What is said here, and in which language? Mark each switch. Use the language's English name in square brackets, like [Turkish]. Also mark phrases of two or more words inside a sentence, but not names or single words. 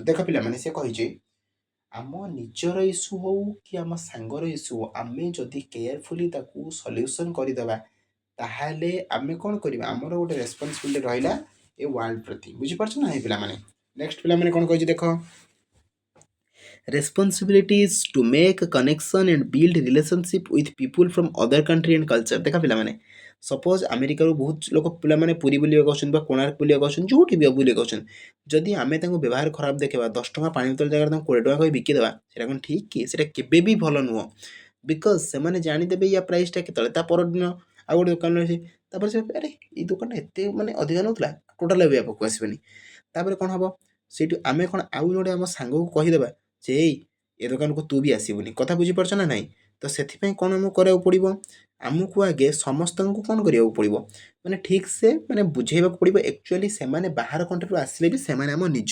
[Odia] ଦେଖ ପିଲାମାନେ, ସେ କହିଛି ଆମ ନିଜର ଇସ୍ୟୁ ହେଉ କି ଆମ ସାଙ୍ଗର ଇସ୍ୟୁ ହେଉ, ଆମେ ଯଦି କେୟାରଫୁଲି ତାକୁ ସଲ୍ୟୁସନ୍ କରିଦେବା, ତାହେଲେ ଆମେ କ'ଣ କରିବା? ଆମର ଗୋଟେ ରେସ୍ପନ୍ସିବିଲିଟି ରହିଲା ଏ ୱାର୍ଲଡ ପ୍ରତି। ବୁଝିପାରୁଛ ନା ଏ ପିଲାମାନେ? ନେକ୍ସଟ ପିଲାମାନେ କ'ଣ କହିଛି ଦେଖ, [English] responsibilities to make a connection and build relationship with people from other country and culture [Odia] ଦେଖା ପିଲାମାନେ ସପୋଜ ଆମେରିକାରୁ ବହୁତ ଲୋକ ପିଲାମାନେ ପୁରୀ ବୁଲିବାକୁ ଆସୁଛନ୍ତି ବା କୋଣାର୍କ ବୁଲିବାକୁ ଆସୁଛନ୍ତି ଯେଉଁଠି ବି ବୁଲିବାକୁ ଆସୁଛନ୍ତି ଯଦି ଆମେ ତାଙ୍କୁ ବ୍ୟବହାର ଖରାପ ଦେଖେଇବା 10 ଟଙ୍କା ପାଣି ବୋତଲ ଜାଗାରେ ତାଙ୍କୁ 20 ଟଙ୍କା କହି ବିକିଦେବା ସେଇଟା କ'ଣ ଠିକ୍ କି ସେଇଟା କେବେ ବି ଭଲ ନୁହଁ ବିକଜ ସେମାନେ ଜାଣିଦେବେ ୟା ପ୍ରାଇସଟା କେତେବେଳେ ତା ପରଦିନ ଆଉ ଗୋଟେ ଦୋକାନରେ ଅଛି ତାପରେ ସେ ଆରେ ଏଇ ଦୋକାନଟା ଏତେ ମାନେ ଅଧିକା ନେଉଥିଲା ଟୋଟାଲ ବି ପାଖକୁ ଆସିବେନି ତାପରେ କ'ଣ ହେବ ସେଇଠୁ ଆମେ କ'ଣ ଆଉ ଜଣେ ଆମ ସାଙ୍ଗକୁ କହିଦେବା ଯେ ଏଇ ଏ ଦୋକାନକୁ ତୁ ବି ଆସିବୁନି କଥା ବୁଝିପାରୁଛ ନା ନାହିଁ ତ ସେଥିପାଇଁ କ'ଣ ଆମକୁ କରିବାକୁ ପଡ଼ିବ ଆମକୁ ଆଗେ ସମସ୍ତଙ୍କୁ କ'ଣ କରିବାକୁ ପଡ଼ିବ ମାନେ ଠିକ୍ସେ ମାନେ ବୁଝେଇବାକୁ ପଡ଼ିବ ଆକ୍ଚୁଆଲି ସେମାନେ ବାହାର କଣ୍ଟ୍ରିରୁ ଆସିଲେ ବି ସେମାନେ ଆମ